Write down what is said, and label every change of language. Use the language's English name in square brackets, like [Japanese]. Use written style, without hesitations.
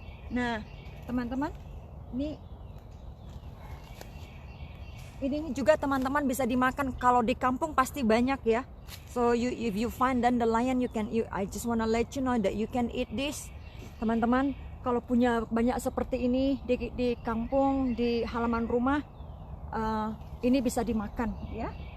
[Indonesian] Nah, teman-teman, ini juga teman-teman bisa dimakan. Kalau di kampung pasti banyak ya. [English] So if you find dandelion, I just wanna let you know that you can eat this, teman-teman. [Indonesian] Kalau punya banyak seperti ini di kampung, di halaman rumah, ini bisa dimakan ya.